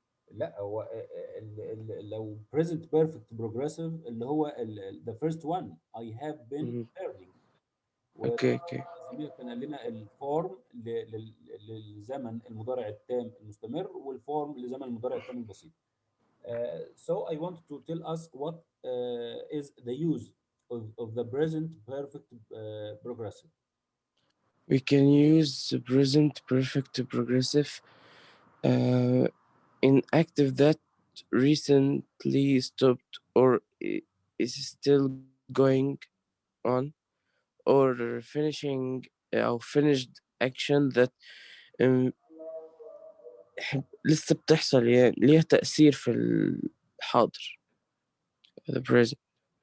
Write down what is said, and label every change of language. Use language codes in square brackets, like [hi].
[ar] لا، هو لو [en] present perfect progressive [ar] اللي هو [en] the first one I have been hmm. learning. Okay [ar] وطبعا اوكي. زميلك كان قال لنا الفورم للزمن المضارع التام المستمر والفورم لزمن المضارع التام البسيط. [en] So I want to tell us what is the use of the present perfect progressive. We can use the present perfect progressive uh, in active that recently stopped or is still going on, or finishing [ar] أو [en] finished action that um, [ar] لسه بتحصل، يعني ليها تأثير في الحاضر [en] the present.